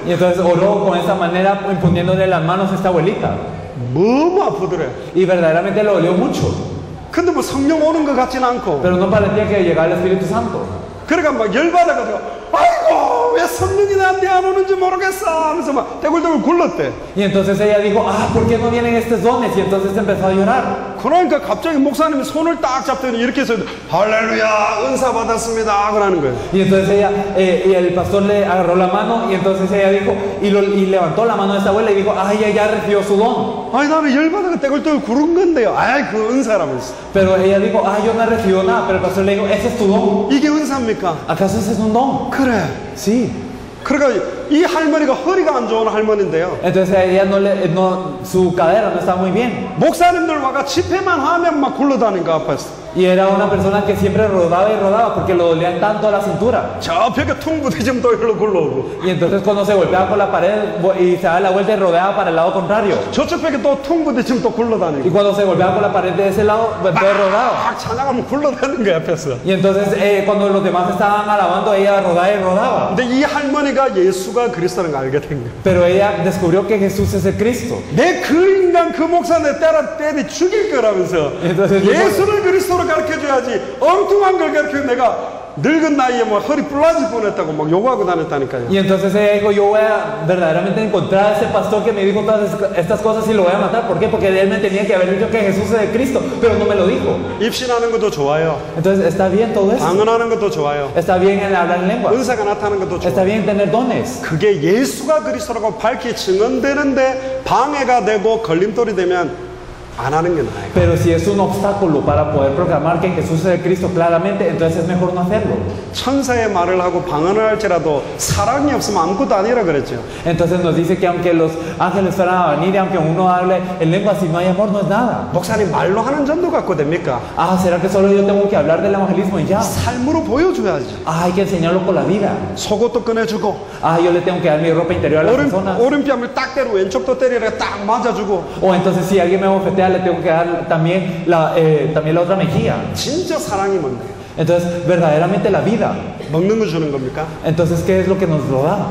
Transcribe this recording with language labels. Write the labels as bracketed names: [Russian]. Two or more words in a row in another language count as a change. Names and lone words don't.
[Spanish] Y entonces oró con esa manera, imponiéndole las manos a esta abuelita. [Korean] 너무 아프더래. [Spanish] Y verdaderamente le dolió mucho. [Korean] 근데 뭐 성령 오는 것 같지는 않고. [Spanish] Pero no parecía que llegara el Espíritu Santo. [Korean] 그러니까 막 열받아가지고 아이고 왜 성령이 나한테 안 오는지 모르겠어 하면서 막 떼굴떼굴 굴렀대. [Spanish] Y entonces ella dijo, ¿por qué no vienen estos dones? Y entonces empezó a llorar. [Korean] 그러니까 갑자기 목사님이 손을 딱 잡더니 이렇게 해서 할렐루야 은사 받았습니다 그러는 거예요. [Spanish] Y entonces y el pastor le agarró la mano y entonces ella dijo, y levantó la mano de esta abuela y dijo, ella ya recibió su don. [Korean] 아니 나는 열받아가 떼굴떼굴 구른 건데요. 아이 그 은사라면서. [Spanish] Pero ella dijo, yo no he recibido nada. Pero el pastor le dijo, ese es tu don. [Korean] 이게 은사입니까? [Spanish] ¿Acaso ese es un don? [Korean] 그래. [Spanish] Sí. [Korean] 그러니까 이 할머니가 허리가 안 좋은 할머니인데요. [Spanish] Entonces ella su cadera no estaba muy bien. [Korean] 목사님들 와가 집회만 하면 막 굴러다니까 앞에서. [Spanish] Y era una persona que siempre rodaba y rodaba porque lo dolían tanto a la cintura. [Korean] 저 벽에 퉁 부딪히면 또 일로 굴러오고. [Spanish] Y entonces cuando se golpeaba con la pared y se daba la vuelta y rodeaba para el lado contrario. [Korean] 저쪽 벽에 또 퉁 부딪히면 또 [Spanish] Y [Korean] 굴러다니고. [Spanish] cuando se golpeaba con la pared de ese lado, entonces rodaba. [Korean] 막 찬양하면 굴러다니는 거야 앞에서. [Spanish] Y entonces cuando los demás estaban alabando, ella rodaba y rodaba. [Korean] 근데 이 할머니가 예수가 그리스도라는 걸 알게 된 거야. [Spanish] Pero ella descubrió que Jesús es el Cristo. [Korean] 내 그 인간 그 목사 내 때리 죽일 거라면서. [Spanish] Entonces, [Korean] 예수를 그리스도로 가르쳐줘야지. 엉뚱한 걸 가르쳐 내가 늙은 나이에 뭐 허리 부러질 뻔했다고 막 요구하고 다녔다니까요. [Spanish] Y entonces ella dijo, yo voy a verdaderamente encontrar a ese pastor que me dijo todas estas cosas y lo voy a matar. ¿Por qué? Porque él me tenía que haber dicho que Jesús es el Cristo, pero no me lo dijo. [Korean] 입신하는 것도 좋아요. [Spanish] Entonces está bien todo eso. [Korean] 방언하는 것도 좋아요. [Spanish] Está bien en hablar en lenguas. [Korean] 은사가 나타나는 것도 [Spanish] Está [Korean] 좋아요. [Spanish] bien tener dones. [Korean] 그게 예수가 그리스도라고 밝히 증언되는데 방해가 되고 걸림돌이 되면 안 하는 게 나아요. [Spanish] Pero si es un obstáculo para poder proclamar que Jesús es el Cristo claramente, entonces es mejor no hacerlo. [Korean] 천사의 말을 하고 방언을 할지라도 사랑이 없으면 아무것도 아니라 그랬죠. [Spanish] Entonces nos dice que aunque los ángeles fueran a venir y aunque uno hable en lenguas, si no hay amor, no es nada. [Korean] 목사님 말로 하는 전도 갖고 됩니까? [Spanish] ¿Será que solo yo tengo que hablar del evangelismo y ya? [Korean] 삶으로 보여줘야지. [Spanish] Hay que enseñarlo con la vida. [Korean] 속옷도 꺼내주고 [Spanish] Yo le tengo que dar mi ropa interior a las personas. [Korean] 오른뺨을 딱 때리고 왼쪽도 때리라 딱 맞아주고. [Spanish] O entonces si alguien me bofetea, le tengo que dar también la otra mejilla. [Korean] 진짜 사랑이 뭔데요? [Spanish] Entonces, verdaderamente la vida. [Korean] 먹는 거 주는 겁니까? [Spanish] Entonces, ¿qué es lo que nos lo da?